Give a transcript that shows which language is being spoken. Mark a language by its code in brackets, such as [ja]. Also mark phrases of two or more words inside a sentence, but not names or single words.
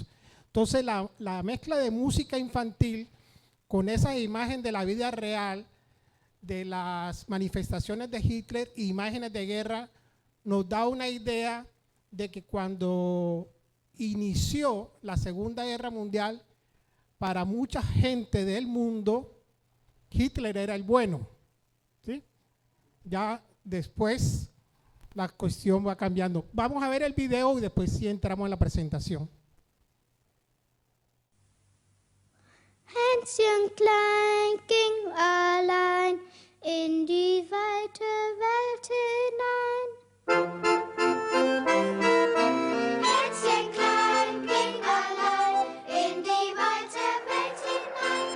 [es] Entonces la mezcla de música infantil con esa imagen de la vida real, de las manifestaciones de Hitler e imágenes de guerra, nos da una idea de que cuando inició la Segunda Guerra Mundial, para mucha gente del mundo, Hitler era el bueno, ¿sí? Ya después la cuestión va cambiando. Vamos a ver el video y después sí entramos en la presentación. [de] Hänschen klein ging allein in die weite Welt hinein. Hänschen klein ging allein in die weite Welt hinein.